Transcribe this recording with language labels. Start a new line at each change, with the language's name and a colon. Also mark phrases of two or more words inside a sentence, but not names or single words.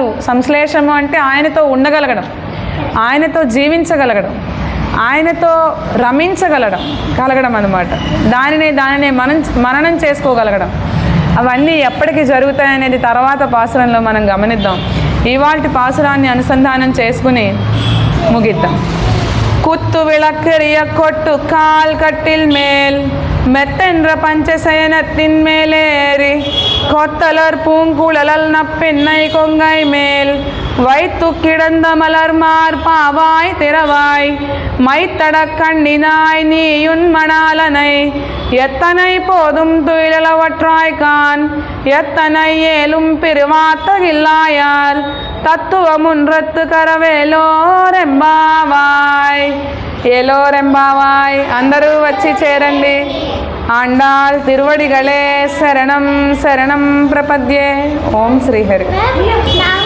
Telugu: సంశ్లేషము అంటే ఆయనతో ఉండగలగడం, ఆయనతో జీవించగలగడం, ఆయనతో రమించగలగడం అన్నమాట. దానినే మననం చేసుకోగలగడం. అవన్నీ ఎప్పటికీ జరుగుతాయనేది తర్వాత పాసురంలో మనం గమనిద్దాం. ఇవాల్టి పాసురాన్ని అనుసంధానం చేసుకుని ముగిద్దాం.
Tamil: குத்து விளக்கெரிய கொட்டு கால் கட்டில் மேல் மெத்தென்ற பஞ்சசயனத்தின் மேலேறி கொத்தலர் பூங்குழல் நப்பெண்ணை கொங்கை மேல் வைத்து கிடந்த மலர்மார் பாவாய் திறவாய் மைத்தட கண்ணினாய் நீயுன் மணால அல்லனை எத்தனை போதும் துயிலவற்றாய்கான் எத்தனை ஏலும் பெருவாத்தகில்லாயால் தத்துவமுன்றத்து கரவேலோரெம்பாவாய் ஏலோரெம்பாவாய்
Telugu: అందరూ వచ్చి చేరండి.
Tamil: ஆண்டாள் திருவடிகளே
Telugu: శరణం శరణం ప్రపద్యే. ఓం శ్రీహరి.